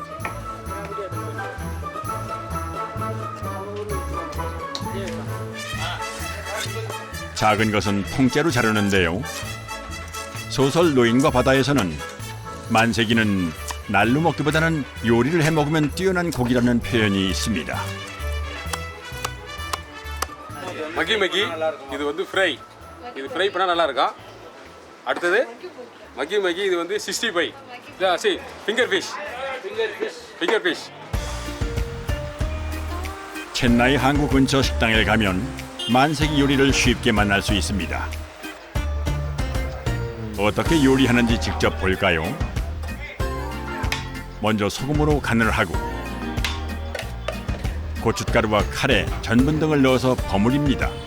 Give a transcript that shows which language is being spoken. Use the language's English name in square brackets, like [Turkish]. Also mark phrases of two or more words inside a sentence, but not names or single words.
[Korean] 작은 것은 통째로 자르는데요. 소설 노인과 바다에서는 만세기는 날로 먹기보다는 요리를 해 먹으면 뛰어난 고기라는 표현이 있습니다. [Tamil] மகி மகி இது வந்து ஃப்ரை இது ஃப்ரை பண்ணால் நல்லா இருக்கா அடுத்தது மகி மகி இது வந்து 65 சி [English] finger fish [Korean] 첸나이 항구 근처 식당에 가면 만세기 요리를 쉽게 만날 수 있습니다. 어떻게 요리하는지 직접 볼까요? 먼저 소금으로 간을 하고 고춧가루와 카레, 전분 등을 넣어서 버무립니다.